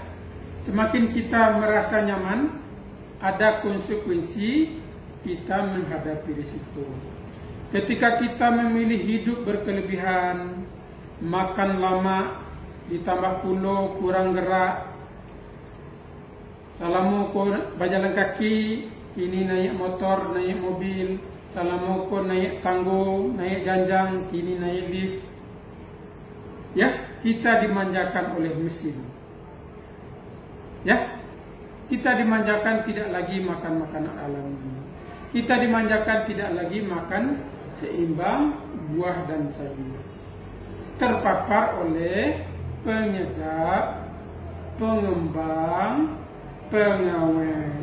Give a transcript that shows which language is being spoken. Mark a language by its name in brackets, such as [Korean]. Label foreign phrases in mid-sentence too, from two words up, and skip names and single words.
[Indonesian] Semakin kita merasa nyaman, ada konsekuensi kita menghadapi risiko. Ketika kita memilih hidup berkelebihan, makan lama, ditambah pula kurang gerak, [Minangkabau] salamu ko [Indonesian] berjalan kaki, kini naik motor, naik mobil, [Minangkabau] salamu ko naik tanggo, naik janjang, [Indonesian] kini naik lift. Ya, kita dimanjakan oleh mesin. Ya, kita dimanjakan tidak lagi makan makanan alami. Kita dimanjakan tidak lagi makan seimbang buah dan sayur. Terpapar oleh penyedap, pengembang, pengawet.